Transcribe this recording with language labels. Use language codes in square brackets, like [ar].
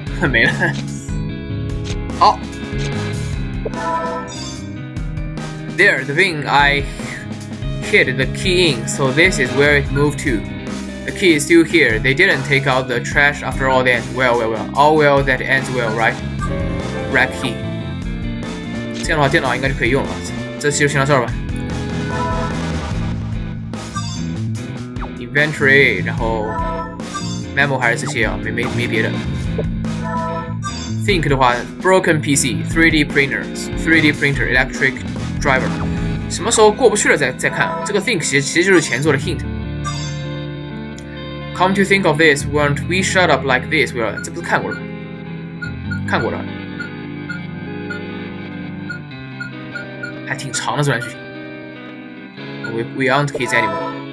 [zh] 没了。好。 [en] There, the bin I hid the key in, so this is where it moved to. The key is still here. They didn't take out the trash after all then. Well. All well that ends well, right? Rack key. [zh] 这样的话，电脑应该就可以用了。这期就先到这儿吧。 Inventory， 然后 memo 还是这些啊，没别的。 [en] Think [zh] 的话 [en] ，broken PC, 3D printer, electric driver。 [zh] 什么时候过不去了再看。这个 think 其实就是前作的 hint。 [en] Come to think of this, weren't we shut up like this? [zh] 这不是看过了？看过了。还挺长的这段剧情。 [en] We aren't kids anymore.